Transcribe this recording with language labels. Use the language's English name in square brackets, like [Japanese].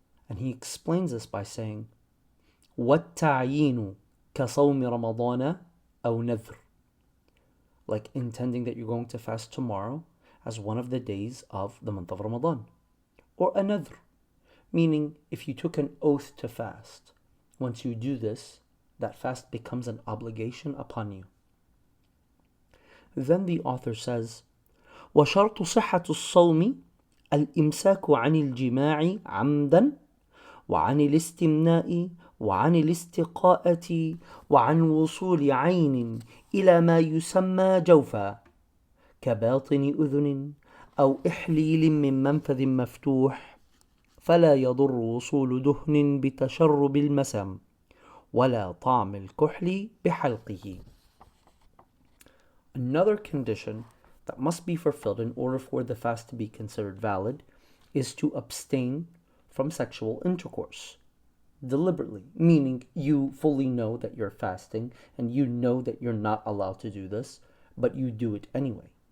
[English] And he explains this by saying, [Arabic] وَالتَّعْيِينُ كَصَوْمِ رَمَضَانَ أَوْ نَذْرٍ, [English] like intending that you're going to fast tomorrow as one of the days of the month of Ramadan. Or a nadhr, meaning if you took an oath to fast, once you do this, that fast becomes an obligation upon you. Then the author says, [Arabic] وَشَرْطُ صِحَّةُ الصَّوْمِ الْإِمْسَاكُ عَنِ الْجِمَاعِ عَمْدًا وعن الاستمناء وعن الاستقاءة وعن وصول عين إلى ما يسمى جوفا كباطن أذن أو إحليل من منفذ مفتوح فلا يضر وصول دهن بتشرب المسام ولا طعم الكحل بحلقه. [English] Another condition that must be fulfilled in order for the fast to be considered valid is to abstain from sexual intercourse deliberately, meaning you fully know that you're fasting and you know that you're not allowed to do this, but you do it anyway.